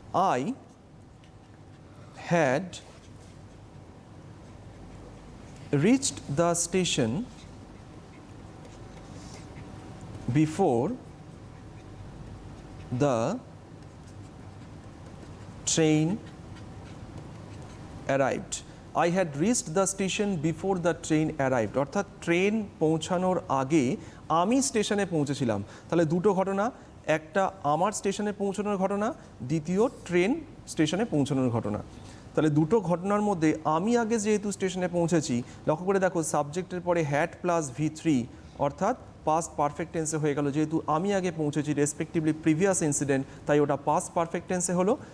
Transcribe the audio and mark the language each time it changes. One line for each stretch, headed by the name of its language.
English: I had reached the station before the train arrived. I had reached the station before the train arrived,
Bangla: অর্থাৎ train পৌঁছানোর আগে আমি স্টেশনে পৌঁছেছিলাম। তাহলে দুটো ঘটনা, একটা আমার স্টেশনে পৌঁছানোর ঘটনা, দ্বিতীয় ট্রেন স্টেশনে পৌঁছানোর ঘটনা। তাহলে দুটো ঘটনার মধ্যে আমি আগে যেহেতু স্টেশনে পৌঁছেছি, লক্ষ্য করে দেখো সাবজেক্টের পরে হ্যাড প্লাস V3, অর্থাৎ পাস্ট পারফেক্ট টেন্সে হয়ে গেল। যেহেতু আমি আগে পৌঁছেছি রেসপেক্টিভলি প্রিভিয়াস ইনসিডেন্ট, তাই ওটা পাস্ট পারফেক্ট টেন্সে হলো।